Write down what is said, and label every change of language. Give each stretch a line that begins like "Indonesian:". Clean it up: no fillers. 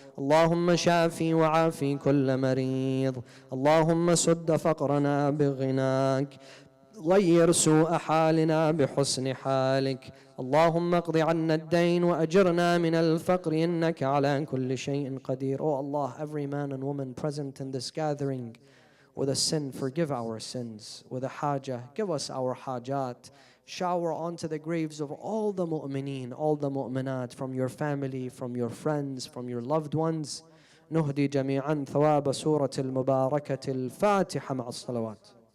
Arabic: اللهم شافي وعافي كل مريض. اللهم سد فقرنا بغناك. غير سوء حالنا بحسن حالك. اللهم اقض عنا الدين وأجرنا من الفقر إنك على كل شيء قدير.
English: Oh Allah, every man and woman present in this gathering with a sin, forgive our sins. With a haja, give us our hajat. Shower onto the graves of all the mu'mineen, all the mu'minat, from your family, from your friends, from your loved ones.
Arabic: نهدي جميعا ثواب سورة المباركة الفاتحة مع الصلوات.